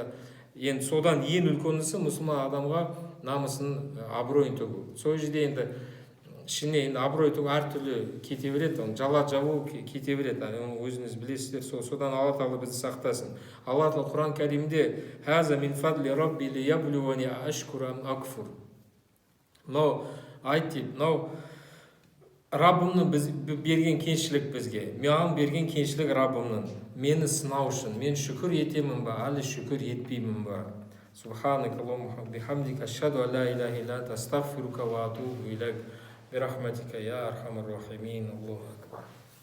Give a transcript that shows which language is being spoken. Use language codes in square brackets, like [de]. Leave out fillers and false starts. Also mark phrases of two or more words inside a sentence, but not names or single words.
[kk] Енді содан ең үлкенісі мұсылман адамға намысын, абыройын төгу. Сол жерде енді ішіне енді абырой төгу әртүрлі кете береді, жала жабу кете береді. Өзіңіз білесіздер. Содан Алла Тағала бізді сақтасын. Алла Тағала Құран Кәрімде [ar] «هذا من فضل ربي ليبلوني أأشكر أم أكفر». [kk] Мынау айт дейді, мынау Раббымның берген кеншілік бізге, маған берген кеншілік Раббымның, мені сынау үшін, мен шүкір етемін ба, әлі шүкір етпеймін ба. [ar] سبحانك اللهم بحمدك أشهد أن لا إله إلا أنت أستغفرك و أتوب إليك. برحمتك يا أرحم الراحمين. الله أكبر.